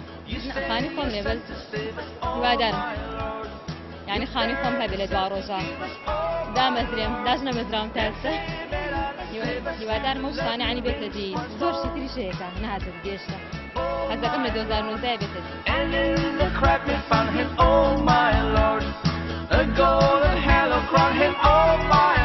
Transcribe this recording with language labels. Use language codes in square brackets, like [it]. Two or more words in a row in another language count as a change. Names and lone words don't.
[ckb] خانی خۆم لێ بەس هیوادارم یعنی خانی خۆم هەبێ لە دوا ڕۆژە دامەزرێم داش نەمەزراوم تا ئێستا هیوادارم ئەو شتانە عنی بێتە دی زۆر شتی تریش هەیەکە نهاتە دی گەشتە حەز دەکەم لە 2019 بێتە دی [en] A golden halo crown him, oh my